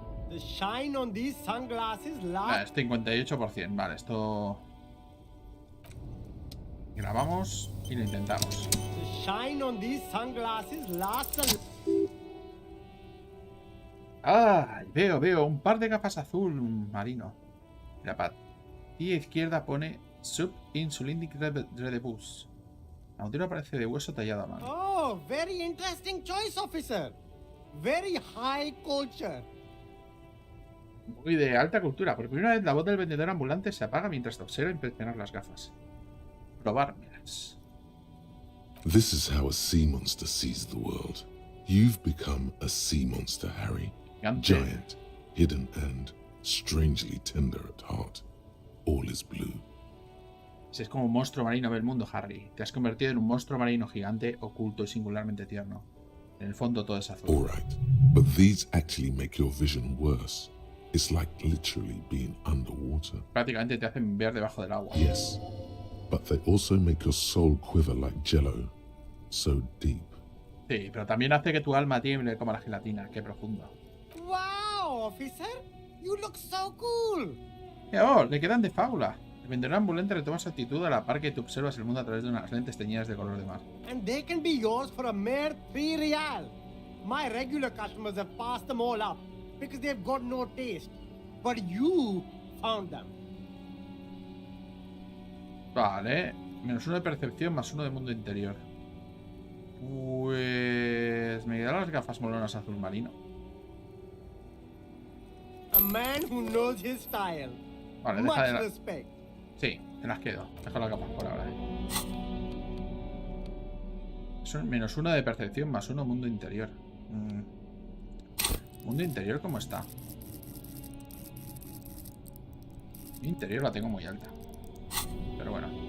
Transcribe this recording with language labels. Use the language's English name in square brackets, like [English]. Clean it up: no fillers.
[English] The shine on these sunglasses [Spanish] Vale, es 58%. Vale, esto... Grabamos y lo intentamos. [English] The shine on these sunglasses lasts [Spanish] ¡Ah! Veo un par de gafas azul marino. La patilla izquierda pone Sub-Insulindic Redebus. La montura parece de hueso tallado a mano. [English] Oh, very interesting choice, officer. Very high culture. [Spanish] Muy de alta cultura. Por primera vez la voz del vendedor ambulante se apaga mientras te observa inspeccionar las gafas. Probármelas. [English] This is how a sea monster sees the world. You've become a sea monster, Harry. [Spanish] Gigante. [English] Giant, hidden, and strangely tender at heart. All is blue. [Spanish] Si es como un monstruo marino ve el mundo, Harry. Te has convertido en un monstruo marino gigante, oculto y singularmente tierno. En el fondo todo es azul. [English] All right, but these actually make your vision worse. It's like literally being underwater. [Spanish] Prácticamente te hacen ver debajo del agua. [English] Yes, but they also make your soul quiver like jello. So deep. [Spanish] Sí, pero también hace que tu alma tiemble como la gelatina. Qué profundo. [English] Wow, officer. You look so cool. [Spanish] ¡Oh! Le quedan de fábula. El vendedor ambulante retoma su actitud a la par que tú observas el mundo a través de unas lentes teñidas de color de mar. [English] And they can be yours for a mere 3 real. My regular customers have passed them all up because they've got no taste. But you found them. [Spanish] Vale. -1 de percepción, +1 de mundo interior. Pues... me quedan las gafas molonas azul marino. [English] A man who knows his style. [Spanish] Vale, [English] Much [Spanish] deja de... [English] respect. [Spanish] Sí, me las quedo. Dejo las gafas por ahora. Son -1 de percepción, +1 mundo interior. ¿Mundo interior cómo está? Mi interior la tengo muy alta. Pero bueno.